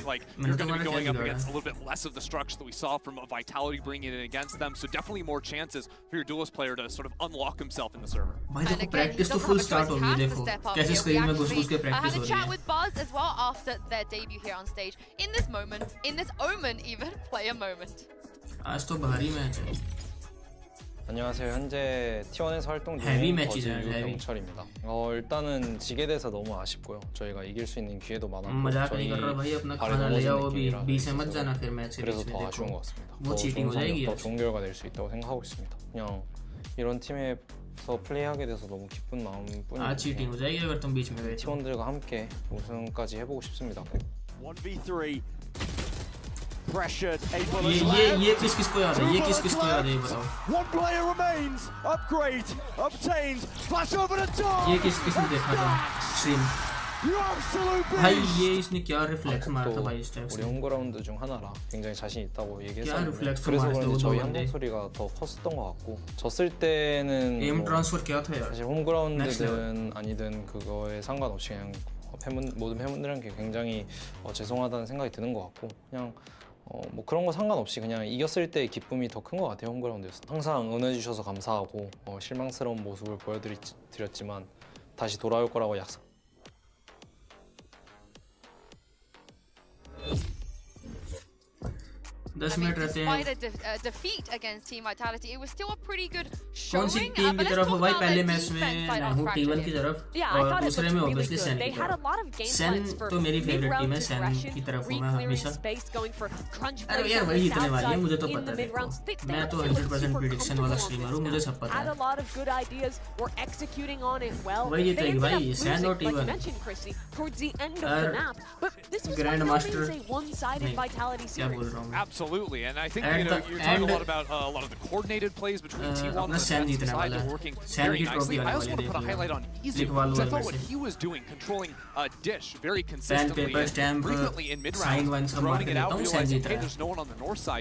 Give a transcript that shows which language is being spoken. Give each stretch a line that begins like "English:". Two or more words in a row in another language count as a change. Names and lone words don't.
English: Like, you're going to be going up against a little bit less of the structure that we saw from Vitality bringing it against them, so definitely more chances for your duelist player to sort of unlock himself in the server. And again, he doesn't have a choice, he has to step up here. We actually had a chat with Buzz as well after their debut here on stage. In this moment, in this Omen even, player moment.
Hindi: आज तो भारी मैच है.
Korean: 안녕하세요. 현재 T1에서 활동 중인 버즈 유경철입니다. 일단은 지게 돼서 너무 아쉽고요. 저희가 이길 수 있는 기회도 많았고 저희 발에 넘어진 느낌이라 그래서 더 아쉬운 것 같습니다. 더 좋은 성적, 더 좋은 결과 낼 수 있다고 생각하고 있습니다. 그냥 이런 팀에서 플레이하게 돼서 너무 기쁜 마음뿐이에요. T1들과 함께 우승까지 해보고 싶습니다.
English: 1v3 pressured.
Hindi: ये किसको याद है? ये किसको याद है ये बताओ?
English: One player remains. Upgrade obtained. Flash over the top.
Hindi: ये किसने देखा था? स्ट्रीम. भाई ये इसने क्या रिफ्लेक्स मारा था भाई इस टाइप से?
Korean: 우리 홈그라운드 중 하나라 굉장히 자신 있다고 얘기했었는데 그래서 그런지 저희 한국 소리가 더 컸었던 것 같고 졌을 때는 사실 홈그라운드든 아니든 그거에 상관없이 그냥 모든 팬분들한테 굉장히 죄송하다는 생각이 드는 것 같고 그냥 뭐 그런 거 상관없이 그냥 이겼을 때의 기쁨이 더 큰 것 같아요. 홈그라운드에서 항상 응원해주셔서 감사하고 실망스러운 모습을 보여드렸지만 다시 돌아올 거라고 약속.
English: Despite a defeat against Team Vitality, it was still a pretty good showing.
Hindi: कौन सी टीम की तरफ हो भाई पहले मैच में मैं हूँ T1 की तरफ और दूसरे में obviously SEN की तरफ. SEN तो मेरी फेवरेट टीम है. SEN की तरफ हूँ मैं हमेशा. अरे यार वही जीतने वाली है मुझे तो पता है. मैं तो 100% प्रेडिक्शन वाला स्ट्रीमर हूँ मुझे सब पता है. वही जीतेगी भाई SEN और T1.
English: grand master
Hindi: क्या बोल रहा हूँ.
English: Absolutely, and I think you're talking a lot about a lot of the coordinated plays between T1 and the side are working very nicely. I also want to put a highlight on Easy, because I thought what he was doing, controlling Dish very consistently, and frequently in mid-round, throwing it out, realizing, hey, there's no one on the north side.